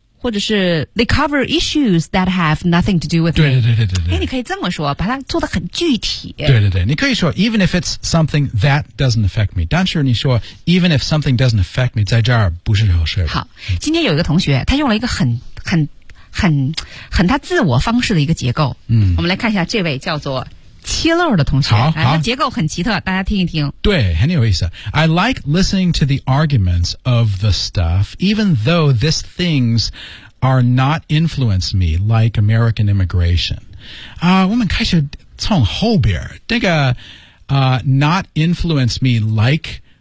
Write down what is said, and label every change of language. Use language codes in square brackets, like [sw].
[en] 或者是 they cover issues that have nothing to do with [zh] 对对对对对对、哎、你可以这么说把它做得很具体对对对你可以说 [en] even if it's something that doesn't affect me [zh] 但是你说 [en] even if something doesn't affect me [zh] 在这儿不是好事好今天有一个同学他用了一个很他自我方式的一个结构、嗯、我们来看一下这位叫做七漏的同学好好、啊、结构很奇特大家听一听对很有意思 [en] I like listening to the arguments of the stuff even though these things are not influenced me like American immigration、 [zh] 我们开始从后边这个、 [en] not influenced me like